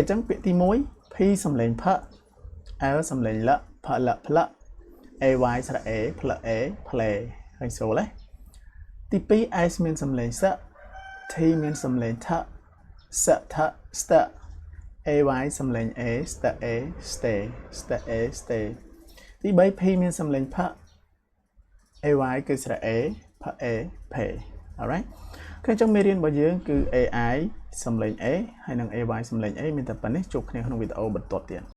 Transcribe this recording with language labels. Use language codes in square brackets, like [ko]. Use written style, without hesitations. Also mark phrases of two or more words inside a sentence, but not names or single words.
[km] ញ្ចឹងពាក្យទី1 P សំឡេងផ L សំឡេងលផលផ្ល AY ស្រៈ A ផ្ល A play ហើយសូលទី2 S មានសំឡេងស T មានសំឡេងថសថ st AY សំឡេង A st A stay st A stay ទី3 P មានសំឡេងផ AY គឺស្រៈ A ផ A pay alright គឺអញ្ចឹងមេរៀនរបស់យើងគឺ AI សំឡេង A ហើយនិង AY សំឡេង A មានតែប៉ុណ្ណេះជួបគ្នាក្នុងវីដេអូបន្ទាប់ទៀត